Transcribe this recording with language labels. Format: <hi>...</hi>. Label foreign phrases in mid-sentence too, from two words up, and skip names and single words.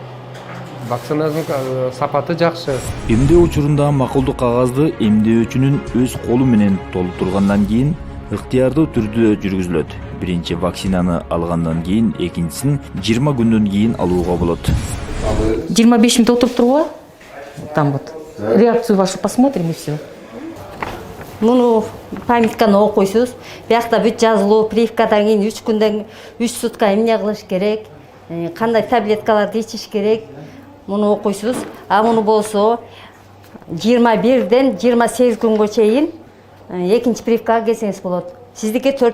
<ky>Вакцинанын сапаты жакшы. Эмдөө учурунда макулдук кагазды эмдөөчүнүн өз колу менен толтургандан кийин ыктыярдуу түрдө жүргүзүлөт. Биринчи вакцинаны алгандан кийин экинчисин 20 күндөн кийин алууга болот. 25 минут отуруп турууга,</ky> <ru>там вот реакцию вашу посмотрим и все.</ru> <ky>Муну памятканы окуйсуз. Биякта бүт жазылуу, прививкадан кийин 3 күндөн 3 сутка эмне кылыш керек, кандай таблеткаларды ичиш керек, муну окуйсуз. А муну болсо 21ден 28 күнгө чейин экинчи прививкага келсеңиз болот.</ky>